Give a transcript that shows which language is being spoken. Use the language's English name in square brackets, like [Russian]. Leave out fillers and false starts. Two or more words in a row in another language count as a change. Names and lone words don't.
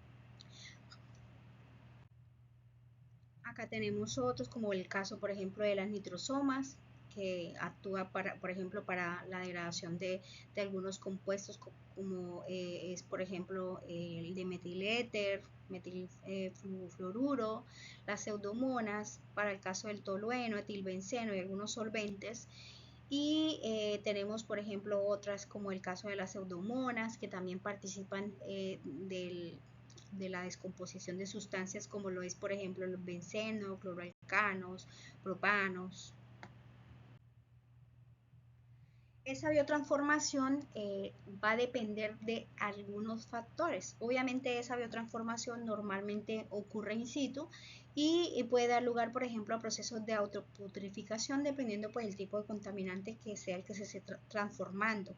[Spanish] Acá tenemos otros, como el caso, por ejemplo, de las nitrosomas, que actúa, por ejemplo, para la degradación de algunos compuestos, como es, por ejemplo, el de metiléter, metilfluoruro, las pseudomonas, para el caso del tolueno, etilbenceno y algunos solventes. Y tenemos, por ejemplo, otras como el caso de las pseudomonas, que también participan de la descomposición de sustancias, como lo es, por ejemplo, los bencenos, cloroalcanos, propanos. Esa biotransformación va a depender de algunos factores. Obviamente esa biotransformación normalmente ocurre in situ y puede dar lugar, por ejemplo, a procesos de autoputrificación dependiendo pues el tipo de contaminante que sea el que se esté transformando.